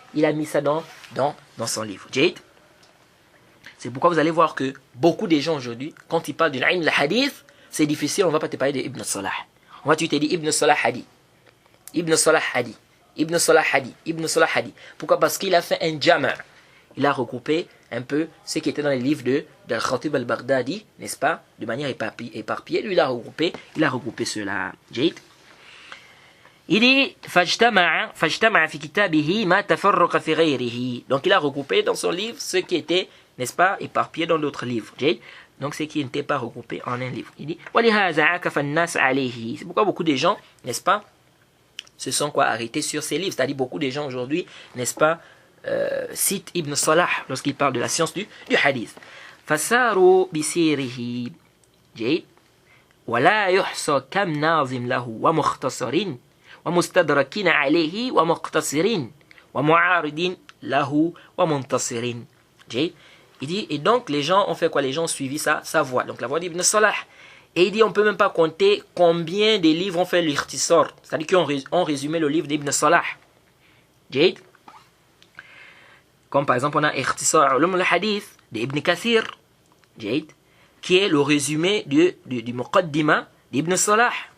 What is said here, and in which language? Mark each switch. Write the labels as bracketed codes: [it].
[fr] Il a mis ça dans son livre. C'est pourquoi vous allez voir que beaucoup de gens aujourd'hui, quand ils parlent de l'ilm al-hadith, c'est difficile, on ne va pas te parler d'Ibn Salah. On va te dire Ibn Salah Hadi. Ibn Salah Hadi. Ibn Salah Hadi. Ibn Salah Hadi. Pourquoi? Parce qu'il a fait un jama'. Il a regroupé un peu ce qui était dans les livres d'Al-Khatib al-Baghdadi, n'est-ce pas, de manière éparpillée. Lui, il a regroupé cela. Il dit [ar] فاجتمع في كتابه ما تفرق في غيره. [fr] Donc il a regroupé dans son livre ce qui était, n'est-ce pas, éparpillé dans d'autres livres. Donc ce qui n'était pas regroupé en un livre. Il dit [ar] ولهذا عكف الناس عليه. [fr] C'est pourquoi beaucoup de gens, n'est-ce pas, se sont arrêtés sur ces livres. C'est-à-dire beaucoup de gens aujourd'hui, n'est-ce pas, cite Ibn Salah lorsqu'il parle de la science du hadith. [ar] فساروا بسيره ولا يحصى كم ناظم له ومختصر ومستدركين عليه ومقتصر ومعارض له ومنتصر. [fr] Il dit, et donc les gens ont fait quoi? Les gens ont suivi sa voie, donc la voie d'Ibn Salah. Et il dit, on ne peut même pas compter combien de livres ont fait l'Ikhtisar, c'est-à-dire qu'ils ont résumé le livre d'Ibn Salah. Comme par exemple, on a Ikhtisar Ulum al-Hadith d'Ibn Kathir, qui est le résumé du Muqaddima d'Ibn Salah.